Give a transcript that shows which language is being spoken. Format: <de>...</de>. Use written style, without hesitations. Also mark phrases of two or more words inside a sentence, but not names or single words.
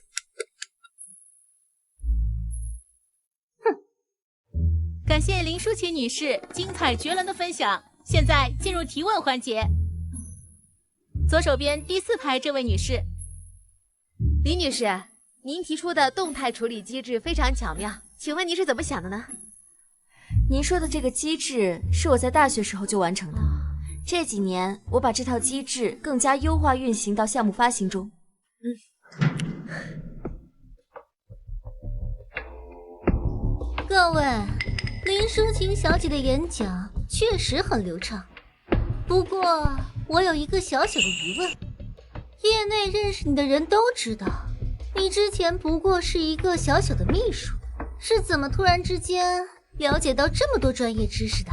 <zh>感谢林舒淇女士精彩绝伦的分享。现在进入提问環節。左手邊第4排這位女士，李女士，您提出的动態處理機制非常巧妙，請問您是怎麼想的呢？您說的這個機制是我在大學時候就完成的，這幾年我把這套機制更加優化運行到項目發行中。各位，林舒淇小姐的演講確實很流暢，不過我有一個小小的疑問，業內認識你的人都知道，你之前不過是一個小小的秘書，是怎麼突然之間了解到這麼多專業知識的？</zh>